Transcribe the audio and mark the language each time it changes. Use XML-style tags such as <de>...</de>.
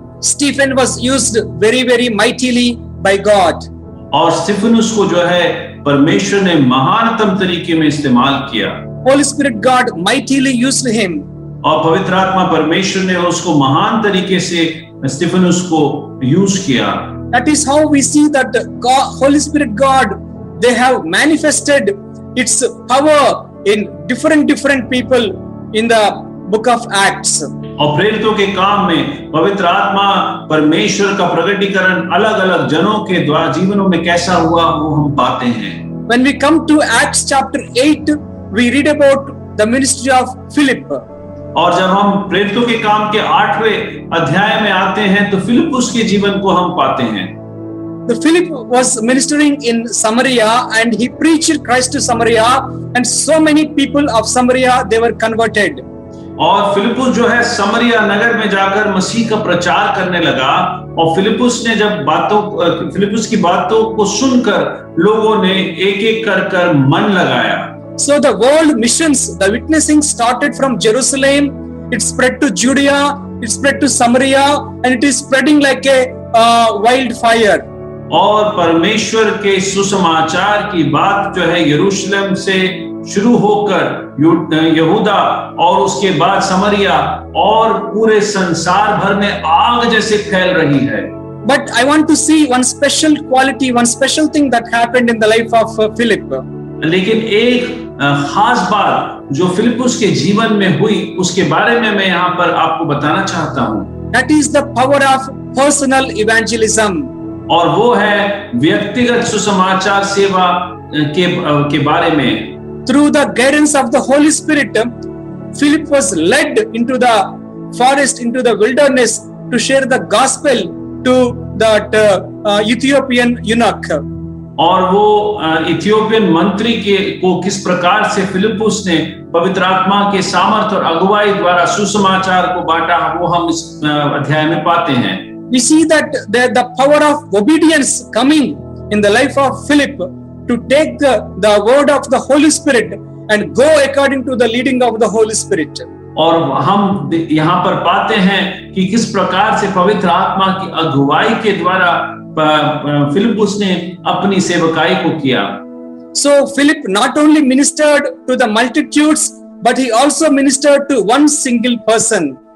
<en>Stephen was used very, very mightily by God.</en> <hi>और स्तिफनुस को जो है परमेश्वर ने महानतम तरीके में इस्तेमाल किया।</hi> <en>Holy Spirit God mightily used him.</en> <hi>और पवित्र आत्मा परमेश्वर ने उसको महान तरीके से स्तिफनुस को यूज किया।</hi> <en>That is how we see that God, Holy Spirit God, they have manifested its power in different people in the book of Acts.</en> <hi>और प्रेरितों के काम में पवित्र आत्मा परमेश्वर का प्रकटीकरण अलग-अलग जनों के द्वारा जीवनों में कैसा हुआ वो हम पाते हैं।</hi> <en>When we come to Acts chapter 8, we read about the ministry of Philip.</en> <hi>और जब हम प्रेरितों के काम के 8वें अध्याय में आते हैं तो फिलिपुस के जीवन को हम पाते हैं।</hi> <en>The Philip was ministering in Samaria and he preached Christ to Samaria, and so many people of Samaria they were converted.</en> <hi>और फिलिपुस जो है समरिया नगर में जाकर मसीह का प्रचार करने लगा और फिलिपुस ने जब फिलिपुस की बातों को सुनकर लोगों ने एक-एक कर मन लगाया।</hi> <en>So the world missions, the witnessing started from Jerusalem, it spread to Judea, it spread to Samaria, and it is spreading like a wildfire.</en> <hi>और परमेश्वर के सुसमाचार की बात जो है यरूशलेम से शुरू होकर यहूदा और उसके बाद समरिया और पूरे संसार भर में आग जैसे फैल रही है।</hi> <en>But I want to see one special quality, one special thing that happened in the life of Philip.</en> <hi>लेकिन एक खास बात जो फिलिपुस के जीवन में हुई उसके बारे में मैं यहाँ पर आपको बताना चाहता हूँ।</hi> <en>That is the power of personal evangelism.</en> <hi>और वो है व्यक्तिगत सुसमाचार सेवा के बारे में।</hi> <en>Through the guidance of the Holy Spirit, Philip was led into the forest, into the wilderness to share the gospel to that Ethiopian eunuch.</en> <hi>और वो इथियोपियन मंत्री को किस प्रकार से फिलिपुस ने पवित्र आत्मा के सामर्थ्य और अगुवाई द्वारा सुसमाचार को बांटा वो हम इस अध्याय में पाते हैं।</hi> <en>We see that the power of obedience coming in the life of Philip to take the word of the Holy Spirit and go according to the leading of the Holy Spirit.</en> <hi>और हम यहाँ पर पाते हैं कि किस प्रकार से पवित्र आत्मा की अगुवाई के द्वारा फिलिपुस ने अपनी सेवकाई को किया।</hi> <en>So Philip not only ministered to the multitudes, but he also ministered to one single person.</en>